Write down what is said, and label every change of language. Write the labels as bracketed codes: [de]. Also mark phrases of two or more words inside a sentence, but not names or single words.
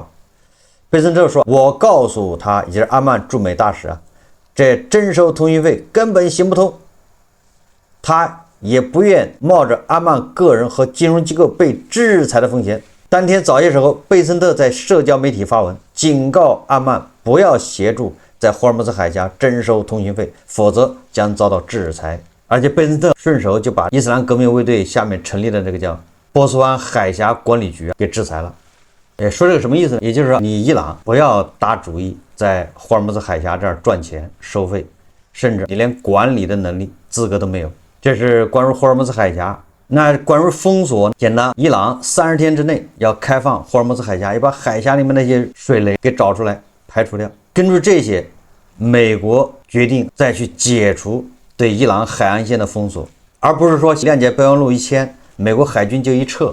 [zh] 佩森特說，我告訴他，也就是阿曼駐美大使這徵收通行費根本行不通，他也不願冒着阿曼個人和金融機構被制裁的風險。當天早些時候，貝森特在社交媒體發文，警告阿曼不要協助在霍爾木茲海峽徵收通行費，否則將遭到制裁。而且貝森特順手就把伊斯蘭革命衛隊下面成立的这个叫波斯湾海峽管理局给制裁了。说这個什麼意思呢？也就是說，你伊朗不要打主意在霍爾木茲海峽這兒賺錢收費，甚至你連管理的能力資格都沒有。這是關於霍爾木茲海峽。那關於封鎖，簡單，伊朗30天之內要開放霍爾木茲海峽，要把海峽裡面那些水雷給找出來排除掉。根據這些，美國決定再去解除對伊朗海岸線的封鎖，而不是說諒解備忘錄一簽，美國海軍就一撤。